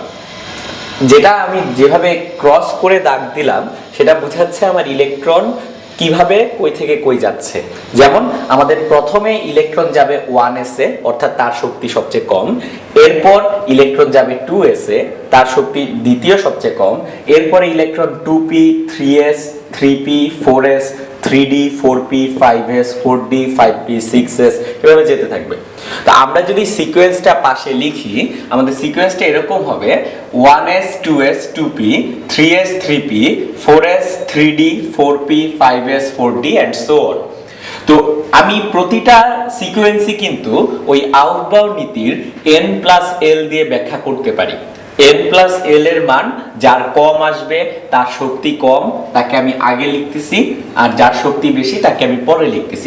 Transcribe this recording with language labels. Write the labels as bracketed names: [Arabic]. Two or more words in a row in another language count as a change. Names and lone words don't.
[Bangla] যেটা আমি যেভাবে ক্রস করে দাগ দিলাম সেটা বোঝাচ্ছে আমার ইলেকট্রন কিভাবে কই থেকে কই যাচ্ছে। যেমন আমাদের প্রথমে ইলেকট্রন যাবে 1s এ, অর্থাৎ তার শক্তি সবচেয়ে কম। এরপর ইলেকট্রন যাবে 2s এ, তার শক্তি দ্বিতীয় সবচেয়ে কম। এরপরে ইলেকট্রন 2p 3s 3p 4s 3d 4p 5s 4d 5p 6s, এভাবে যেতে থাকবে। তো আমরা যদি সিকোয়েন্সটা পাশে লিখি, আমাদের সিকোয়েন্সটা এরকম হবে 1s 2s 2p 3s 3p 4s 3d 4p 5s 4d [English] and so on। [Bangla] তো আমি প্রতিটা সিকোয়েন্সই কিন্তু ওই আউটবাউন্ড নীতির n+l দিয়ে ব্যাখ্যা করতে পারি। n+l এর মান যার কম আসবে, তার শক্তি কম, তাকে আমি আগে লিখতেছি, আর যার শক্তি বেশি তাকে আমি পরে লিখতেছি।